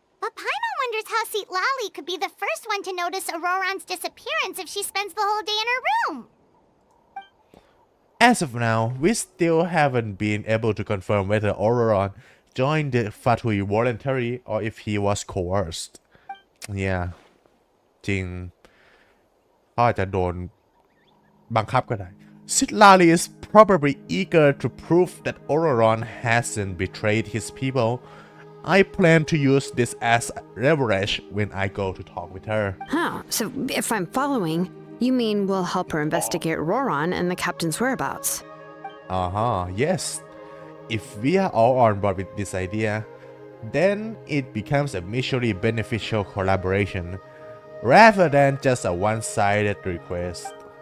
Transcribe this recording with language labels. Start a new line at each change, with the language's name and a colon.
English: But Paimon wonders how Xilonen could be the first one to notice Auroron's disappearance if she spends the whole day in her room. As of now, we still haven't been able to confirm whether Ororon joined the Fatui voluntarily or if he was coerced. Yeah.
Thai: จริงเขาอาจจะโดนบังคับก็ได้
English: Xilonen is probably eager to prove that Ororon hasn't betrayed his people. I plan to use this as leverage when I go to talk with her. Oh, so if I'm following, you mean we'll help her investigate Ororon and the captain's whereabouts? Yes. If we are all on board with this idea, then it becomes a mutually beneficial collaboration, rather than just a one-sided request.